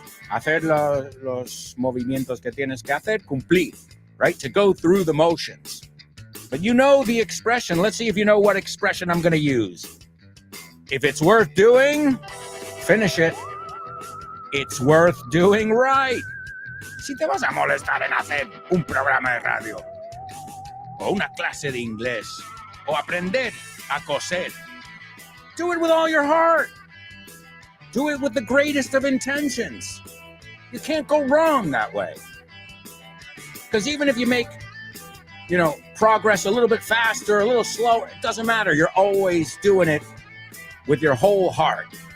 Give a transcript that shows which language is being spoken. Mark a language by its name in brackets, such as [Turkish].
[Spanish] Hacer los movimientos que tienes que hacer, cumplir, [English] right? To go through the motions. But you know the expression. Let's see if you know what expression I'm going to use. If it's worth doing, finish it. It's worth doing right. [Spanish] Si te vas a molestar en hacer un programa de radio, o una clase de inglés, o aprender a coser, [English] do it with all your heart. Do it with the greatest of intentions. You can't go wrong that way. Because even if you make, progress a little bit faster, a little slower, it doesn't matter. You're always doing it with your whole heart.